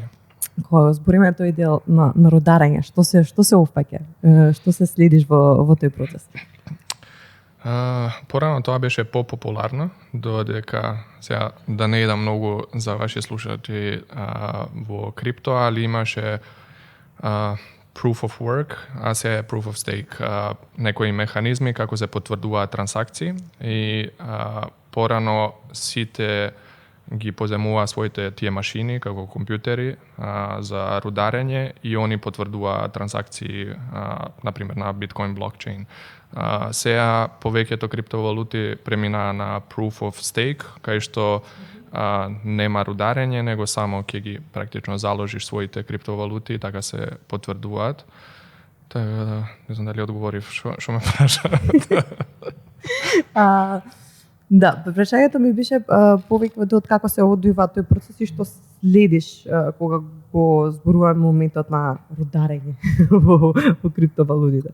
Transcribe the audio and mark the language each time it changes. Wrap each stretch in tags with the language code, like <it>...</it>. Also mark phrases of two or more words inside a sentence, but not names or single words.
<mk>Кога збориме тој дел на рударење, што се опфаќа? Што се следиш во тој процес? Порано тоа беше попопуларно, додека сега да не идам многу за ваши слушатели во крипто, али имаше</mk> <en>proof of work,</en> <mk>а се</mk> <en>proof of stake,</en> <mk>некои механизми како се потврдуваат трансакции и порано сите ги поземува своите тие машини како компјутери за рударење и они потврдуваат трансакции например на биткоин блокчейн. Сега повеќето криптовалути преминаа на</mk> <en>proof of stake,</en> <mk>кај што нема рударење, него само ќе ги практично заложиш своите криптовалути и така се потврдуваат. Така да, не знам дали одговорив што ме праша. Да, прашањето ми беше повеќе од како се одвива тој процес и што следиш кога го зборуваме моментот на рударење во криптовалутите.</mk>